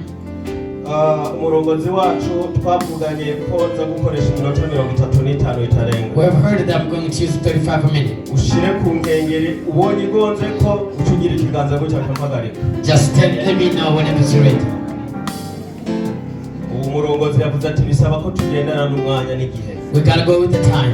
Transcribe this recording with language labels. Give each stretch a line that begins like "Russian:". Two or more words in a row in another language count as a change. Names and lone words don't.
Rundi: umurongozi wacu twavuganye ko nza gukoresha iminota 35 itarenga.
English: we have heard that I'm going to use 35 minutes.
Rundi: Ushire ku nkengeri ubonye igonze ko ucugira ikiganza gutya akampagarika.
English: Just let me know whenever it's ready.
Rundi: Umurongozi yavuze ati bisaba ko tugendana n'umwanya n'igihe.
English: We gotta go with the time.